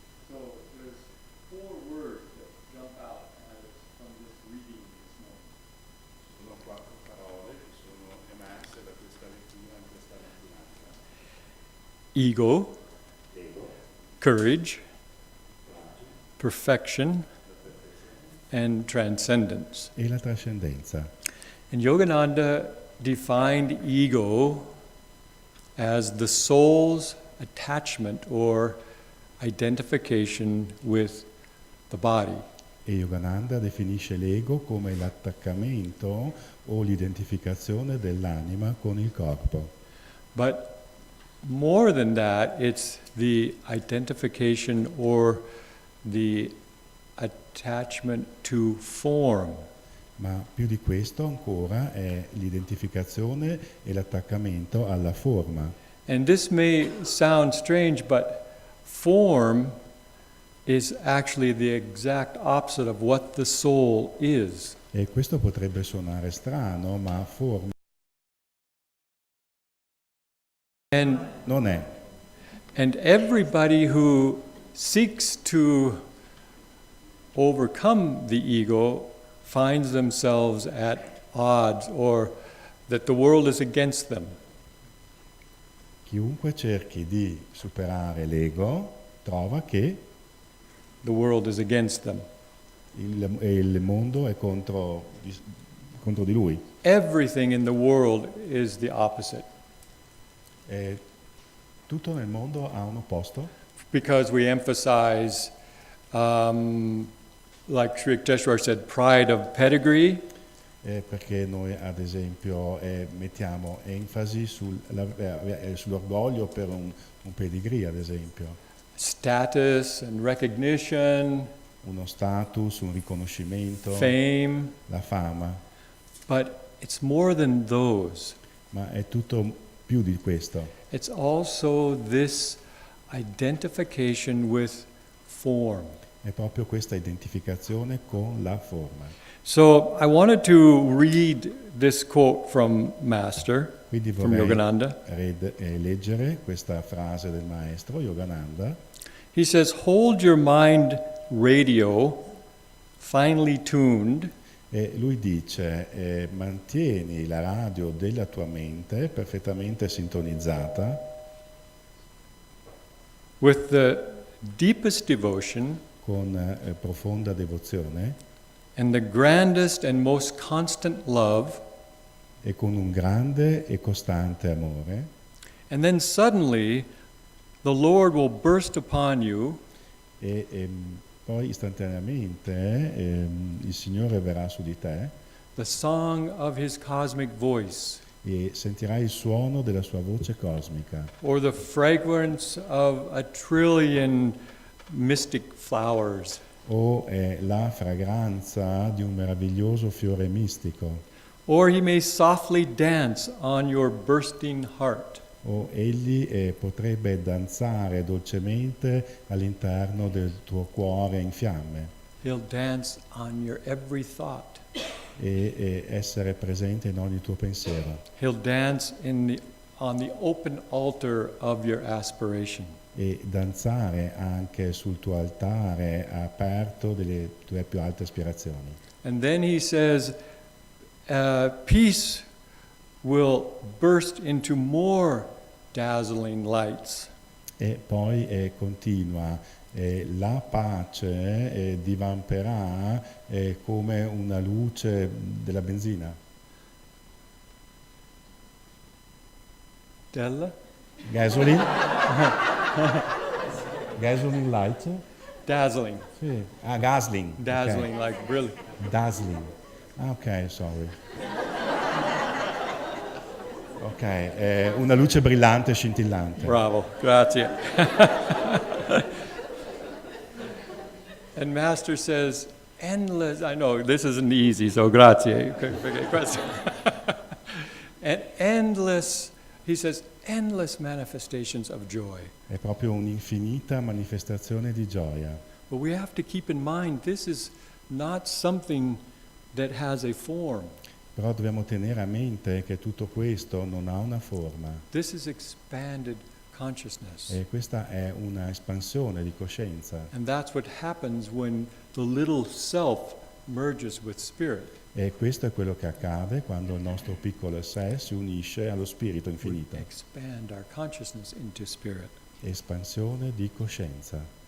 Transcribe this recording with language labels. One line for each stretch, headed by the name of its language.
English: So there's 4 words that jump out from this reading this morning.
Italian: Sono 4 parole che sono emerse da questa lettura in questa mattinata.
English: Ego, courage, perfection, and transcendence.
Italian: E la trascendenza.
English: And Yogananda defined ego as the soul's attachment or identification with the body.
Italian: E Yogananda definisce l'ego come l'attaccamento o l'identificazione dell'anima con il corpo.
English: But more than that, it's the identification or the attachment to form.
Italian: Ma più di questo ancora è l'identificazione e l'attaccamento alla forma.
English: And this may sound strange, but form is actually the exact opposite of what the soul is.
Italian: E questo potrebbe suonare strano, ma forma non è.
English: And everybody who seeks to overcome the ego finds themselves at odds or that the world is against them.
Italian: Chiunque cerchi di superare l'ego trova che
English: The world is against them.
Italian: il mondo è contro di lui.
English: Everything in the world is the opposite.
Italian: E tutto nel mondo ha un opposto.
English: Because we emphasize, like Sri Yukteswar said, pride of pedigree.
Italian: perché noi ad esempio mettiamo enfasi sull'orgoglio per un pedigree, ad esempio,
English: status and recognition,
Italian: uno status, un riconoscimento,
English: fame,
Italian: la fama,
English: but it's more than those.
Italian: ma è tutto più di questo.
English: It's also this identification with form.
Italian: È proprio questa identificazione con la forma.
English: So I wanted to read this quote from Master,
Italian: Quindi
English: from
Italian: vorrei
English: Yogananda.
Italian: leggere questa frase del maestro Yogananda.
English: He says, hold your mind radio finely tuned
Italian: E lui dice, mantieni la radio della tua mente perfettamente sintonizzata
English: with the deepest devotion
Italian: con profonda devozione
English: and the grandest and most constant love,
Italian: e con un grande e costante amore.
English: and then suddenly the Lord will burst upon you
Italian: E poi istantaneamente il Signore verrà su di te
English: the song of His cosmic voice,
Italian: e sentirai il suono della sua voce cosmica
English: or the fragrance of a trillion mystic flowers,
Italian: o la fragranza di un meraviglioso fiore mistico,
English: or He may softly dance on your bursting heart.
Italian: o egli potrebbe danzare dolcemente all'interno del tuo cuore in fiamme
English: He'll dance on your every thought.
Italian: e essere presente in ogni tuo pensiero
English: He'll dance on the open altar of your aspiration.
Italian: e danzare anche sul tuo altare aperto delle tue più alte aspirazioni.
English: And then He says, peace will burst into more dazzling lights.
Italian: E poi continua, la pace divamperà come una luce della benzina. Della?
English: Gasoline? Gasoline light? Dazzling.
Italian: Sì. Ah, Gasling.
English: Dazzling, like brilliant. Okay. Dazzling. Ah, ok, sorry.
Italian: Ok, una luce brillante e scintillante. Bravo, grazie.
English: And Master says, endless, I know this isn't easy, so grazie. And endless, he says, endless manifestations of joy.
Italian: È proprio un'infinita manifestazione di gioia.
English: But we have to keep in mind, this is not something that has a form.
Italian: Però dobbiamo tenere a mente che tutto questo non ha una forma.
English: This is expanded consciousness.
Italian: E questa è una espansione di coscienza.
English: And that's what happens when the little self merges with spirit.
Italian: E questo è quello che accade quando il nostro piccolo sé si unisce allo spirito
English: We
Italian: infinito.
English: expand our consciousness into spirit.
Italian: Espansione di coscienza.